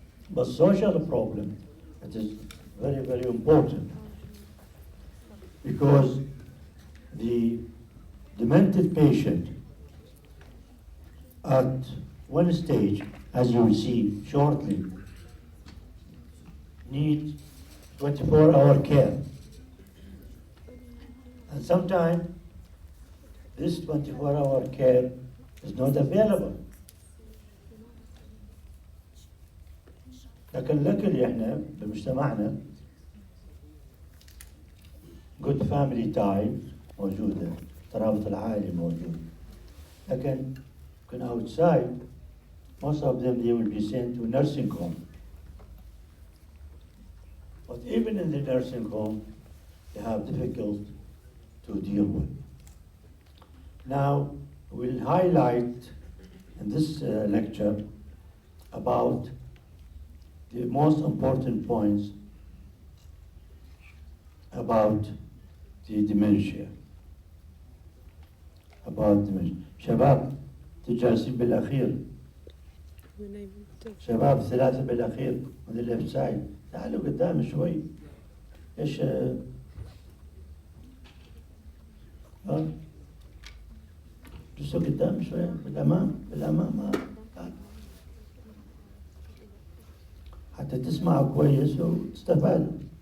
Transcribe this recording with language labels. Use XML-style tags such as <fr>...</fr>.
<en>But social problem, it is very, very important because the demented patient at one stage, as you will see shortly, needs 24-hour care. And sometimes this 24-hour care is not available.</en> <ar>لكن luckily احنا بمجتمعنا</ar> <en>good family ties</en> <ar>موجودة، الترابط العائلي موجود. لكن كن</ar> <en>outside, most of them they will be sent to nursing home. But even in the nursing home, they have difficult to deal with. Now, we'll highlight in this lecture about the most important points about the dementia. About dementia.</en> <ar>شباب تجالسين بالأخير. شباب ثلاثة بالأخير</ar> <en>on the left side.</en> <ar>تعالوا قدام شوي. إيش جلسوا قدام شوي بالأمام حتى تسمعوا كويس وتستفادوا.</ar>